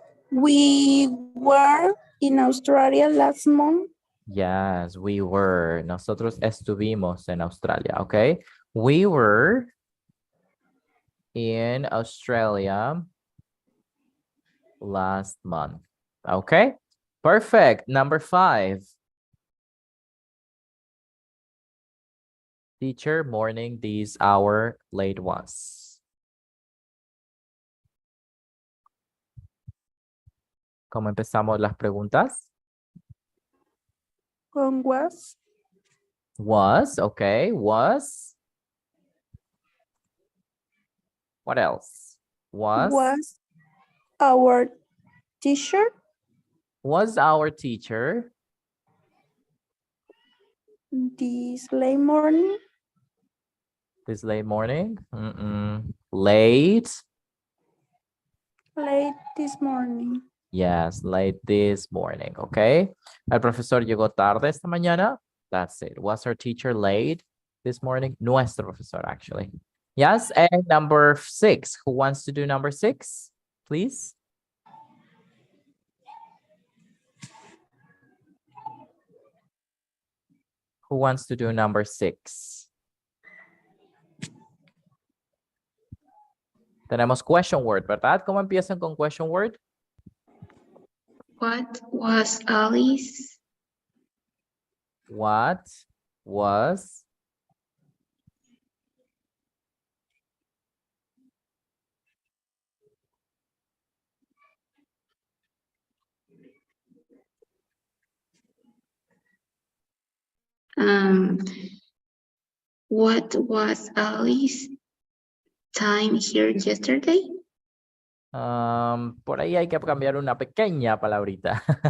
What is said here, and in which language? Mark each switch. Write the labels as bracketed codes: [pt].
[en] were in Australia last month. Yes, we were. [es] Nosotros estuvimos en Australia, okay? [en] We were in Australia last month, okay? Perfect. Number 5. Teacher, morning, this hour, late was. [es] ¿Cómo empezamos las preguntas? Con was. [en] Was, okay, was. What else? Was our teacher. Was our teacher. This late morning. This late morning? Late. Late this morning. Yes, late this morning, okay? [es] El profesor llegó tarde esta mañana. [en] That's it. Was our teacher late this morning? [es] Nuestro profesor, [en] actually. Yes, and number 6. Who wants to do number 6, please? Who wants to do number 6? [es] Tenemos question word, ¿verdad? ¿Cómo empiezan con question word? [en] What was Alice? What was What was Alice's time here yesterday? [es] Por ahí hay que cambiar una pequeña palabrita.